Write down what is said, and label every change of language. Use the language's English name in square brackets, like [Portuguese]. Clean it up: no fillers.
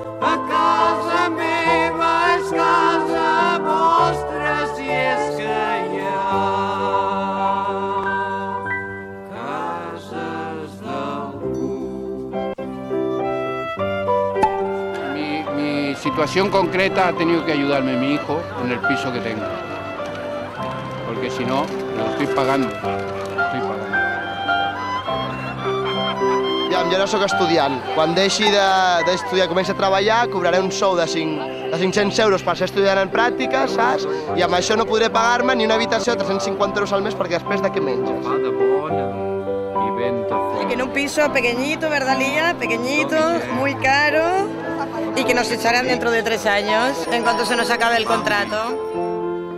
[Catalan] A casa meva és casa vostra, si és que hi ha cases d'algú. [Spanish] Mi situación concreta ha tenido que ayudarme mi hijo en el piso que tengo. Porque si no, lo estoy pagando. [Catalan] Ja, jo no sóc estudiant. Quan deixi d'estudiar i comenci a treballar, cobraré un sou de 500 euros per ser estudiant en pràctica, saps? I amb això no podré pagar-me ni una habitació de 350 euros al mes, perquè després de què menges? [Spanish] Y que en un piso pequeñito, ¿verdad, Lía? Pequeñito, muy caro. Y que nos echarán dentro de 3 años, en cuanto se nos acabe el contrato.